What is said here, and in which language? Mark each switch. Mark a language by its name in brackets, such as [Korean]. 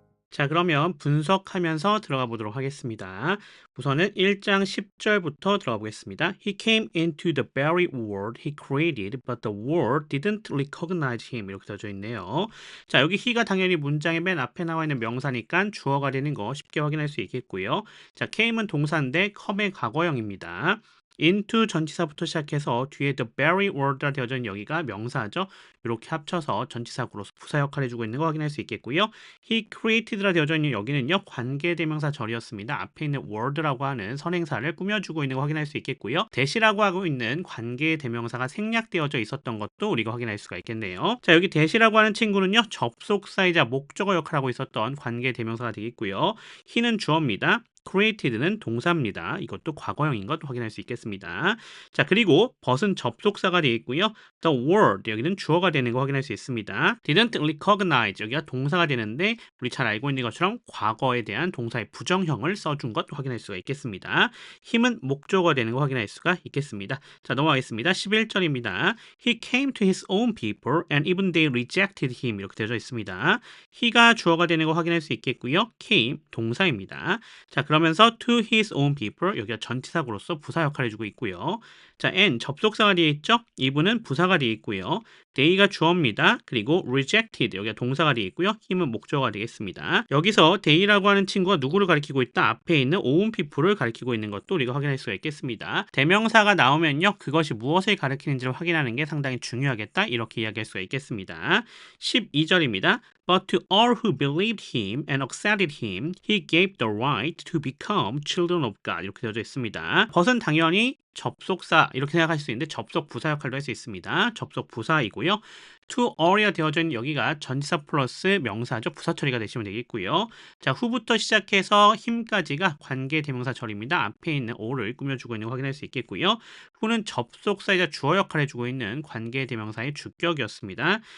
[Korean] 자, 그러면 분석하면서 들어가 보도록 하겠습니다. 우선은 1장 10절부터 들어가 보겠습니다. [English] He came into the very world he created, but the world didn't recognize him. [Korean] 이렇게 써져 있네요. 자, 여기 he가 당연히 문장의 맨 앞에 나와 있는 명사니까 주어가 되는 거 쉽게 확인할 수 있겠고요. 자, came은 동사인데 come의 과거형입니다. into 전치사부터 시작해서 뒤에 the very world라 되어져 있는 여기가 명사죠. 이렇게 합쳐서 전치사구로서 부사 역할을 해주고 있는 거 확인할 수 있겠고요. He created라 되어져 있는 여기는요. 관계대명사 절이었습니다. 앞에 있는 world라고 하는 선행사를 꾸며주고 있는 거 확인할 수 있겠고요. 대시라고 하고 있는 관계대명사가 생략되어져 있었던 것도 우리가 확인할 수가 있겠네요. 자, 여기 대시라고 하는 친구는요. 접속사이자 목적어 역할을 하고 있었던 관계대명사가 되겠고요. he는 주어입니다. created는 동사입니다. 이것도 과거형인 것 확인할 수 있겠습니다. 자, 그리고 but은 접속사가 되어 있고요. the world 여기는 주어가 되는 거 확인할 수 있습니다. didn't recognize 여기가 동사가 되는데 우리 잘 알고 있는 것처럼 과거에 대한 동사의 부정형을 써준 것 확인할 수가 있겠습니다. 힘은 목적어가 되는 거 확인할 수가 있겠습니다. 자, 넘어가겠습니다. 11절입니다. [English] He came to his own people and even they rejected him [Korean] 이렇게 되어져 있습니다. he가 주어가 되는 거 확인할 수 있겠고요. came 동사입니다. 자, 그러면서 to his own people 여기가 전치사구로서 부사 역할을 해주고 있고요. 자, and 접속사가 되어 있죠. 이분은 부사가 되어 있고요. they가 주어입니다. 그리고 rejected 여기가 동사가 되어 있고요. 힘은 목적어가 되겠습니다. 여기서 they라고 하는 친구가 누구를 가리키고 있다? 앞에 있는 own people를 가리키고 있는 것도 우리가 확인할 수가 있겠습니다. 대명사가 나오면요. 그것이 무엇을 가리키는지를 확인하는 게 상당히 중요하겠다. 이렇게 이야기할 수가 있겠습니다. 12절입니다. [English] But to all who believed him and accepted him, he gave the right to become children of God. [Korean] 이렇게 되어져 있습니다. but은 당연히 접속사 이렇게 생각할 수 있는데 접속 부사 역할도 할 수 있습니다. 접속 부사이고요. to all이라 되어져 있는 여기가 전치사 플러스 명사죠. 부사 처리가 되시면 되겠고요. 자, 후부터 시작해서 힘까지가 관계 대명사 절입니다. 앞에 있는 all을 꾸며주고 있는 거 확인할 수 있겠고요. 후는 접속사이자 주어 역할을 해주고 있는 관계 대명사의 주격이었습니다.